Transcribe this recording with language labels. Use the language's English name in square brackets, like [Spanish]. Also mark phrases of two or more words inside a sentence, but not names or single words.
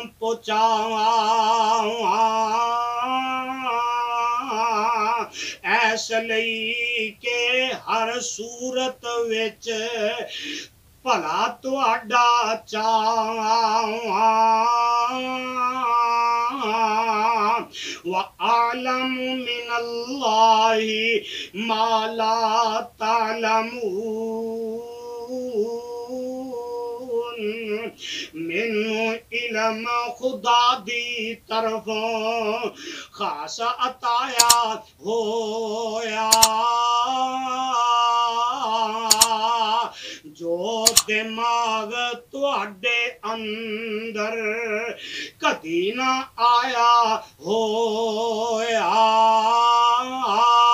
[Punjabi] پہنچاواں ایس لئی کہ ہر صورت وچ بھلا تواڈا چاہواں [Arabic] وَأَعْلَمُ مِنَ اللَّهِ مَا لَا تَعْلَمُونَ [Punjabi] مینوں علم خدا دی طرفوں خاص عطایا ہویا جو دماغ تواڈے اندر کدی نہ آیا ہویا